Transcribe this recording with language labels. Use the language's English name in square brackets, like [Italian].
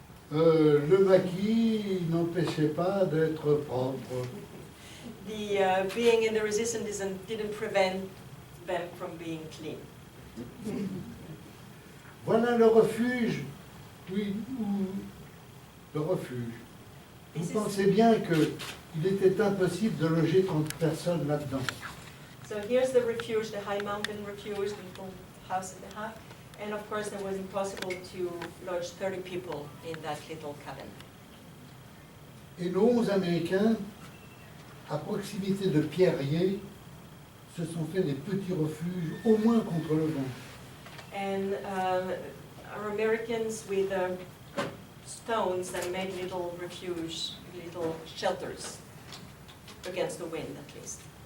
[French] Le maquis n'empêchait pas d'être propre. [English] The being in the resistance didn't prevent them from being clean. [French] Voilà le refuge, oui, le refuge. Vous pensez bien qu'il était impossible de loger 30 personnes là-dedans. [English] So here's the refuge, the high mountain refuge, the little house and a half. And of course, it was impossible to lodge 30 people in that little cabin. [French] Et nos 11 Américains, à proximité de Pierre, se sont fait des petits refuges, au moins contre le vent. [English] And our Americans with stones that made little refuge, little shelters against the wind at least.